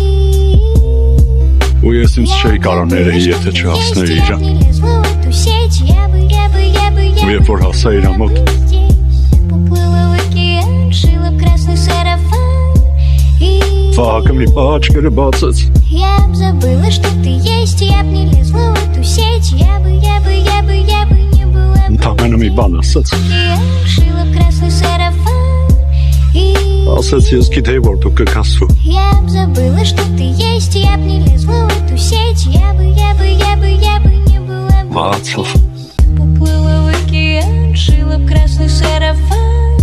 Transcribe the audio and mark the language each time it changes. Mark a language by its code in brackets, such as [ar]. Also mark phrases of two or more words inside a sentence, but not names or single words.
[hy] Ու ես ինձ չէի կարող ներեի, եթե չհասնեի իրան։ Ու երբ որ հասա իր մոտ, Վահակը մի պահ աչքերը բացեց։ [ru] Я б забыла, что ты есть, я б не лезла в эту сеть, я бы не была. [hy] Ընդամենը մի բան ասաց։ [ru] Я шила красный сарафан и [hy] Ասաց ես գիտեի, որ դու կքասվու։ [ru] я б забыла, что ты есть, я б не лезла в эту сеть, я бы не была. [hy] Մահացավ։ [ru] Поплыла в океан, шила красный сарафан.